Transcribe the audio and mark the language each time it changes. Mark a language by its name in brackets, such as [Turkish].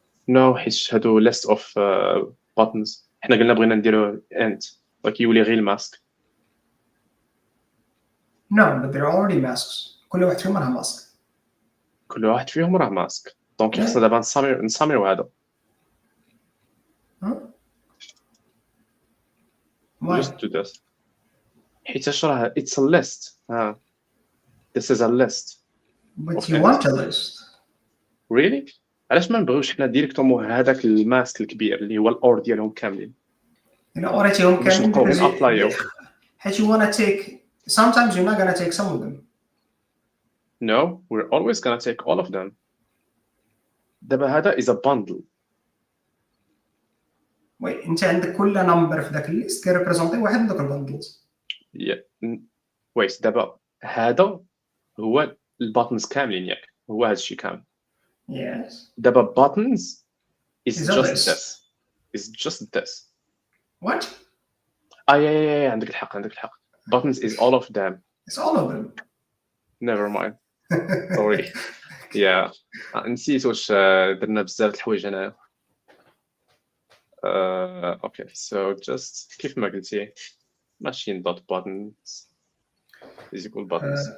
[English] no [Arabic] حيت هادو [English] list of buttons [Arabic] حنا قلنا بغينا نديرو [English] end like [Arabic] يولي غير الماسك [English] No, but they're already masks. [Arabic] كل واحد فيهم راه ماسك. كل واحد فيهم راه ماسك دونك [English] Yeah. [Arabic] خصنا دابا نساميو هذا [English] Huh? Why? just do this [Arabic] حيت راه [English] it's a list this is a list But Okay. you want a list. really [Arabic] علاش ما نبغيوش حنا ديريكتومون هذاك الماسك الكبير اللي هو الاور ديالهم كاملين [English] You know what I [Arabic] باش نبقاو غير [English] because [Arabic] نابلايو [English] you want to take. Sometimes you're not gonna take some of them. no we're always gonna take all of them [Arabic] دابا هذا [English] is a bundle Wait, [Arabic] انت عندك كل نمبر في ذاك الليست كيريبريزونتي واحد من ذوك البندلز. [English] wait [Arabic] دابا هذا هو الباتنز كاملين ياك هو هذا الشيء كامل [English] Yes. [Arabic] دابا [English] buttons is Is a just list. this is just this What? yeah [Arabic] عندك الحق [English] buttons is all of them It's all of them. never mind sorry yeah [Arabic] نسيت واش درنا بزاف د الحوايج هنا [English] okay so just [Arabic] كيف ما قلتي [English] machine dot buttons is equal buttons